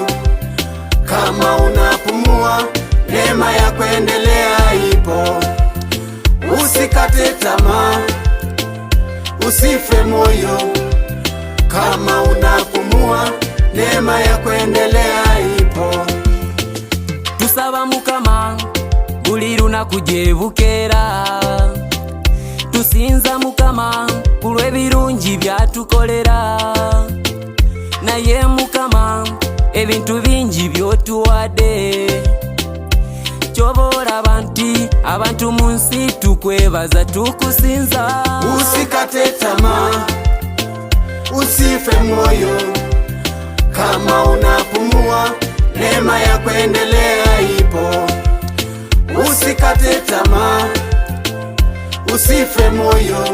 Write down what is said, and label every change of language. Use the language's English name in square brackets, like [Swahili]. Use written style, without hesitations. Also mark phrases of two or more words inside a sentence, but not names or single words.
[Swahili] Kama unapumua, neema ya kuendelea ipo. Usikate tamaa, usife moyo. Kama unapumua, neema ya kuendelea ipo. [Ganda] Tusaba Mukama buli lunaku gye bukera, tusinza Mukama kulw'ebirungi byatukolera. Naye Mukama ebintu bingi byotuwadde, kyobola abantu mu nsi tukwebaza tukusinza. [Swahili] Usikate tamaa, usife moyo. Kama unapumua, neema ya kuendelea ipo. Usikate tamaa, usife moyo.